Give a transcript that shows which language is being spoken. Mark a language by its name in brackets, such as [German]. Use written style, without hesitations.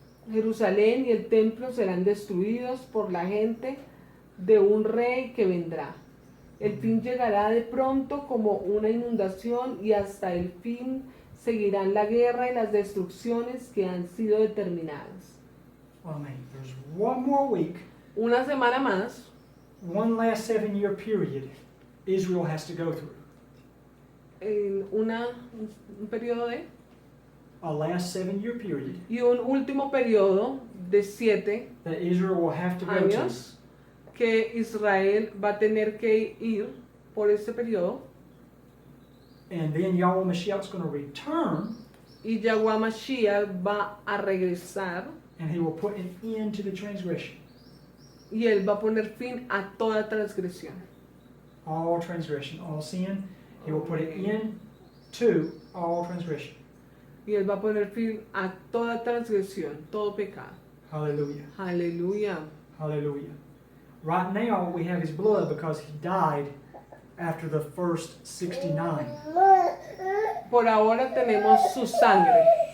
[Spanish] Jerusalén y el templo serán destruidos por la gente de un rey que vendrá. El fin llegará de pronto como una inundación, y hasta el fin seguirán la guerra y las destrucciones que han sido determinadas. [English] Amen. There's one more week, [Spanish] Una semana más, [English] one last 7-year period Israel has to go through. [Spanish] en un periodo de, [English] A last 7-year period [Spanish] y un último periodo de 7 [English] that Israel will have to go to. [Spanish] años que Israel va a tener que ir por este periodo, [English] And then Yahweh Mashiach is going to return, [Spanish] y Yahweh Mashiach va a regresar, [English] and he will put an end to the transgression. [Spanish] y él va a poner fin a toda transgresión. [English] All transgression, all sin. He will put an end to all transgression. [Spanish] Y él va a poner fin a toda transgresión, todo pecado. [English] Hallelujah. [Spanish] Aleluya. [English] Hallelujah. Right now we have his blood because he died after the first 69. [Spanish] Por ahora tenemos su sangre